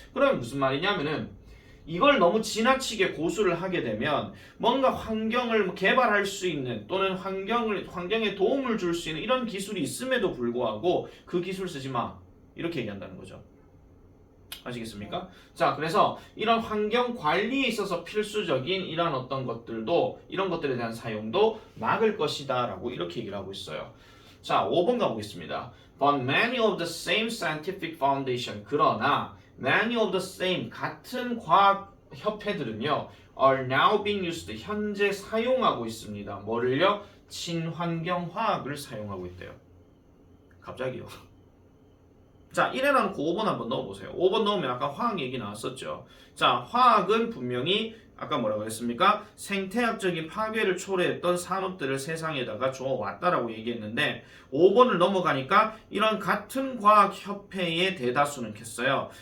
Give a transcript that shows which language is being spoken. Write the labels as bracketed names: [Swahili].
[Korean] 그러면 무슨 말이냐면은 이걸 너무 지나치게 고수를 하게 되면 뭔가 환경을 개발할 수 있는 또는 환경에 도움을 줄 수 있는 이런 기술이 있음에도 불구하고 그 기술 쓰지 마. 이렇게 얘기한다는 거죠. 아시겠습니까? 자, 그래서 이런 환경 관리에 있어서 필수적인 이런 어떤 것들도 이런 것들에 대한 사용도 막을 것이다 라고 이렇게 얘기를 하고 있어요. 자, 5번 가보겠습니다. [English] But many of the same scientific foundation [Korean] 그러나 [English] many of the same [Korean] 같은 과학 협회들은요 [English] are now being used [Korean] 현재 사용하고 있습니다. 뭐를요? 친환경 화학을 사용하고 있대요. 갑자기요. 자, 1에 나놓고 5번 한번 넣어보세요. 5번 넣으면 아까 화학 얘기 나왔었죠. 자, 화학은 분명히 아까 뭐라고 했습니까? 생태학적인 파괴를 초래했던 산업들을 세상에다가 주어왔다라고 얘기했는데 5번을 넘어가니까 이런 같은 과학협회의 대다수는 겠어요.